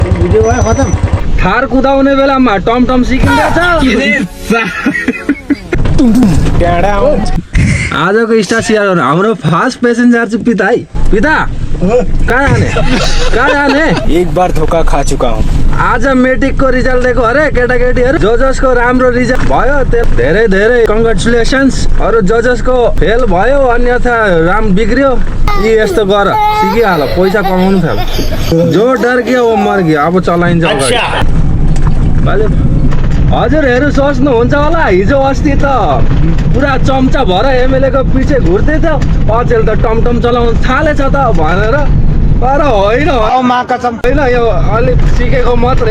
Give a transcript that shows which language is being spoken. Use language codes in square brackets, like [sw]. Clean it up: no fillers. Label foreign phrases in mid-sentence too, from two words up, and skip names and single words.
[ne] भिडियो भयो खतम। थार कुदाउने बेलामा टमटम सिकिँदैछ। आजको स्टार सेयर गर्नु हाम्रो फर्स्ट पैसेंजर चाहिँ पिता है। पिता कहाँ जाने? [hi] एक बार धोखा खा चुका हूँ। [ne] आज मेट्रिकको रिजल्ट दिएको अरे केटाकेटीहरू। जसको राम्रो रिजल्ट भयो धेरै धेरै कङ्ग्रेचुलेसन्स। अरू जसको फेल भयो अन्यथा राम बिग्रियो। यी यस्तो गर सिकिहाल, पैसा कमाउनु थाल। [hi] जो डर गयो वो मर गयो। [ne] अब चलाइन्छ अगाडि। हजुरहरू सोच्नुहुन्छ होला हिजो अस्ति त पुरा चम्चा भएर एमएलएको पछि घुर्दै थियो, अचेल त टमटम चलाउनु थालेछ त भनेर। तर होइन यो अलिक सिकेको मात्रै।